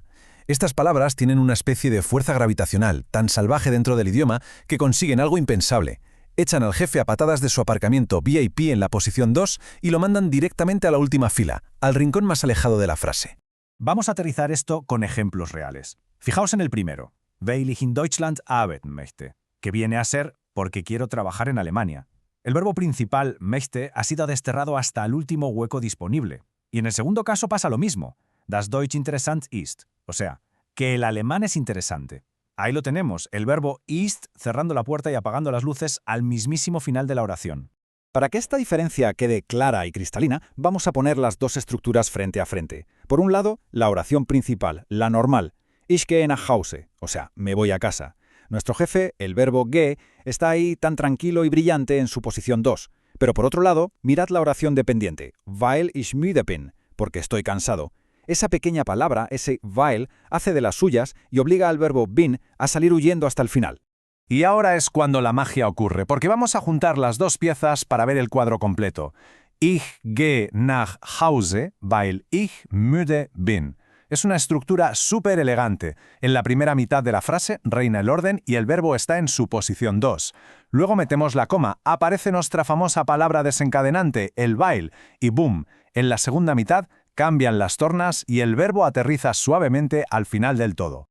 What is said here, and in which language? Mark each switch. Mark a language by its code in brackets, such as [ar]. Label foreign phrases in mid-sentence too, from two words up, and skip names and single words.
[es] Estas palabras tienen una especie de fuerza gravitacional tan salvaje dentro del idioma que consiguen algo impensable. Echan al jefe a patadas de su aparcamiento VIP en la posición 2 y lo mandan directamente a la última fila, al rincón más alejado de la frase. Vamos a aterrizar esto con ejemplos reales. Fijaos en el primero, [de] weil ich in Deutschland arbeiten möchte, [es] que viene a ser porque quiero trabajar en Alemania. El verbo principal, möchte, ha sido desterrado hasta el último hueco disponible. Y en el segundo caso pasa lo mismo. [de] Das Deutsch interessant ist, [es] o sea, que el alemán es interesante. Ahí lo tenemos, el verbo ist cerrando la puerta y apagando las luces al mismísimo final de la oración. Para que esta diferencia quede clara y cristalina, vamos a poner las dos estructuras frente a frente. Por un lado, la oración principal, la normal, [de] Ich gehe nach Hause, [es] o sea, me voy a casa. Nuestro jefe, el verbo gehe, está ahí tan tranquilo y brillante en su posición 2. Pero por otro lado, mirad la oración dependiente, [de] weil ich müde bin, [es] porque estoy cansado. Esa pequeña palabra, ese weil, hace de las suyas y obliga al verbo bin a salir huyendo hasta el final. Y ahora es cuando la magia ocurre, porque vamos a juntar las dos piezas para ver el cuadro completo. [de] Ich gehe nach Hause, weil ich müde bin. [es] Es una estructura súper elegante. En la primera mitad de la frase reina el orden y el verbo está en su posición 2. Luego metemos la coma, aparece nuestra famosa palabra desencadenante, el weil, y boom, en la segunda mitad cambian las tornas y el verbo aterriza suavemente al final del todo.